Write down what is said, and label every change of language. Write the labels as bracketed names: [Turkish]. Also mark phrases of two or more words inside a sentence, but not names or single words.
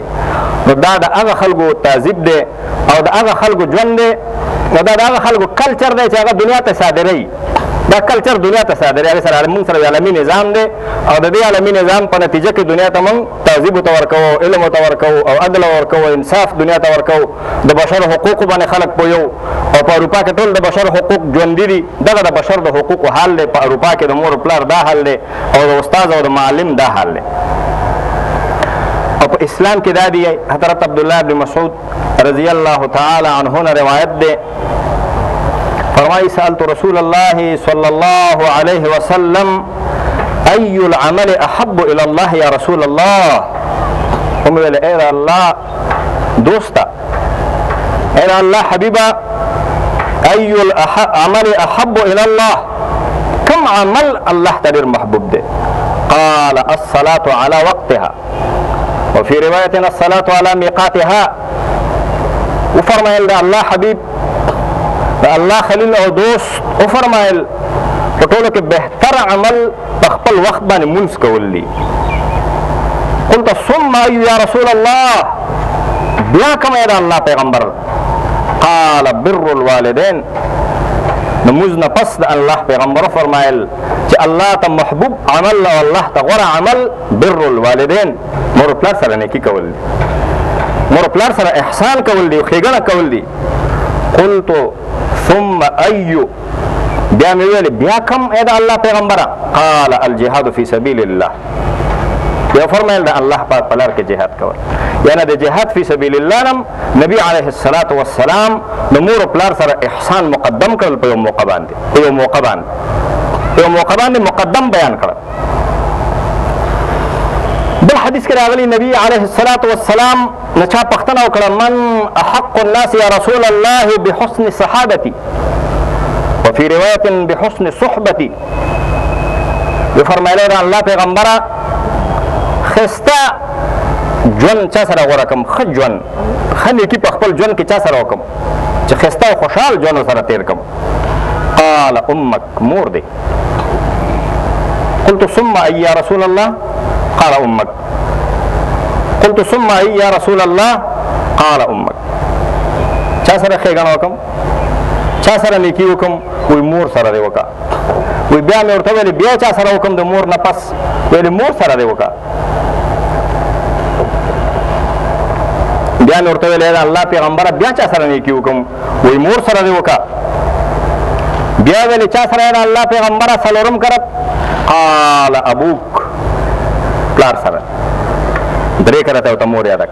[Pashto] نو دا د هغه خلکو تهذیب دی او د هغه خلکو ژوند دی نو دا د هغه خلکو کلچر دی چې هغه دنیا ته صادروي دا کلچر دنیا ته صادروي هغې سره موږ سره عالمي نظام دی او د دې عالمي نظام په نتیجه کې دنیا ته موږ تهذیب ورته ورکوو علم ورته ورکوو او عدل ورکوو انصاف دنیا ته ورکوو د بشر حقوقو باندې خلک پوهیو او په اروپا کې ټول د بشر حقوق ژوندي دي دغه د بشر د حقوقو حال دی په اروپا کې د مور پلار دا حال دی او د استاد او د معلم دا حال دی. او په اسلام کې دا دی حضرت عبدالله بن مسعود [Arabic] رضی الله تعالی عنه [Pashto] نه روایت ده فرمایي [Arabic] سألت رسول الله صلی الله علیه وسلم ای العمل احب الى الله یا رسول الله [Pashto] هم ویل اے الله دوستا اے الله حبیبا [Arabic] ای العمل احب الى [Pashto] الله کم عمل الله ته ډېر محبوب دی [Arabic] قال الصلاة على وقتها وفي رواية الصلاة على ميقاتها [Pashto] وفرمایل دا الله حبیب دا الله خلیل او دوست وفرمایل په ټولو کې بهتر عمل په خپل وخت باندې مونځ کول دي [Arabic] قلت ثم ايو يا رسول الله [Pashto] بیا کوم دا الله پیغمبر [Arabic] قال بر الوالدين [Pashto] د مونځ نه پس د الله پیغمبر فرمایل چې الله ته محبوب عمل او الله ته غوره عمل [Arabic] بر الوالدين [Pashto] مور پلار سره نیکی کول دي مور پلار سره احسان کول دي ښېګڼه کول دي [Arabic] قلت ثم ايو [Pashto] بیا مې ویل بیا کوم ای د الله پیغمبره [Arabic] قال الجهاد فی سبیل الله [Pashto] بیا فرمایل د الله پاک په لار کې جهاد کول یعنی د [Arabic] جهاد فی سبیل الله [Pashto] نم نبی [Arabic] علیه الصلاة والسلام [Pashto] د مور پلار سره احسان مقدم کړل په یو موقع باندې مقدم بیان کړل بل حدیث کې راغلی نبی [Arabic] علیه الصلاة والسلام [Pashto] نه چا پوښتنه وکړه [Arabic] من احق الناس یا رسول الله بحسن صحابتي وفي رواية بحسن صحبتي [Pashto] فرمایلی دا الله پیغمبره ښایسته ژوند چا سره غوره کړم ښه ژوند ښه نیکي په خپل ژوند کې چا سره وکړم چې ښایسته او خوشحال ژوند سره تېر کړم [Arabic] قال امك [Pashto] مور دی [Arabic] قلت ثم اي يا رسول الله قال امك قلت ثم اي يا رسول الله قال امك [Pashto] چا سره ښېګڼه وکړم چا سره نیکي وکړم وی مور سره دی وکړه وی بیا مې ورته ویلې بیا چا سره وکړم د مور نه پس ویلې مور سره دی وکړه بیا مې ورته ویلې د الله پیغمبره بیا چا سره نیکي وکړم وی مور سره دی وکړه بیا ویلې چا سره د الله پیغمبره څلورم کرت [Arabic] قال ابوک [Pashto] پلار سره درې کرته ورته مور یاده